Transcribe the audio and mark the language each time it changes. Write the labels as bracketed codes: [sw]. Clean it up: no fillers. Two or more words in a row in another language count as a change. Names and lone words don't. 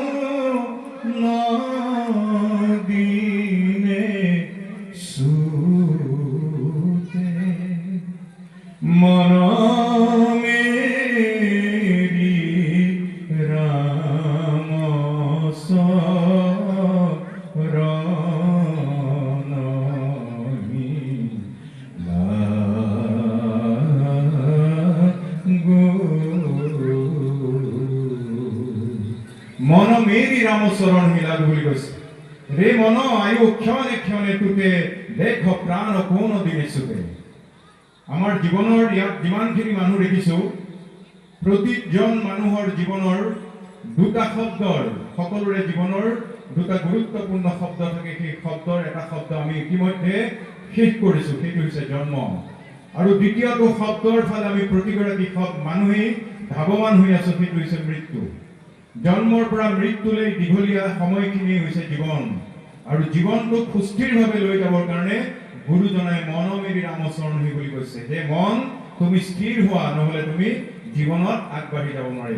[as] নদিনে সুতে মন মেরি রাম শৰণহি লাগু মন মেরি রাম শৰণহি লাগু বুলি কৈছে ৰে মন আয়ু ক্ষণে ক্ষণে তুতে দেখ প্ৰাণ কোন দিনে চুতে আমাৰ জীৱনৰ ইয়াত যিমানখিনি মানুহ দেখিছো প্ৰতিজন মানুহৰ জীৱনৰ দুটা শব্দৰ সকলোৰে জীৱনৰ দুটা গুৰুত্বপূৰ্ণ শব্দ থাকে সেই শব্দৰ এটা শব্দ আমি ইতিমধ্যে শেষ কৰিছো সেইটো হৈছে জন্ম আৰু দ্বিতীয়টো শব্দৰ ফালে আমি প্ৰতিগৰাকী মানুহেই ধাৱমান হৈ আছো সেইটো হৈছে মৃত্যু জন্মৰ পৰা মৃত্যুলৈ দীঘলীয়া সময়খিনি হৈছে জীৱন আৰু জীৱনটোক সুস্থিৰভাৱে লৈ যাবৰ কাৰণে গুৰুজনাই মন মেৰি ৰাম শৰণহি বুলি কৈছে যে মন তুমি স্থিৰ হোৱা নহলে তুমি জীৱনত আগবাঢ়ি যাব নোৱাৰিবা।